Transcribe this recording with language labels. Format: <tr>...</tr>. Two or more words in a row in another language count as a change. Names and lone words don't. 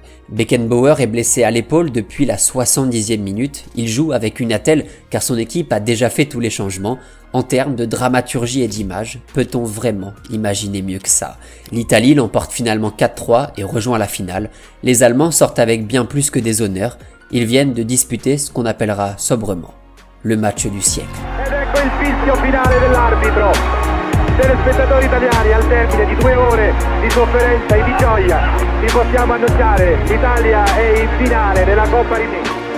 <fr>Beckenbauer est blessé à l'épaule depuis la 70e minute, il joue avec une attelle car son équipe a déjà fait tous les changements. En termes de dramaturgie et d'image, peut-on vraiment imaginer mieux que ça? L'Italie l'emporte finalement 4-3 et rejoint la finale. Les Allemands sortent avec bien plus que des honneurs, ils viennent de disputer ce qu'on appellera sobrement le match du siècle.</fr> <it>Ecco il fischio finale dell'arbitro. Telespettatori italiani, al termine di 2 ore di sofferenza e di gioia, vi possiamo annunciare l'Italia è in finale della Coppa Rimini.</it>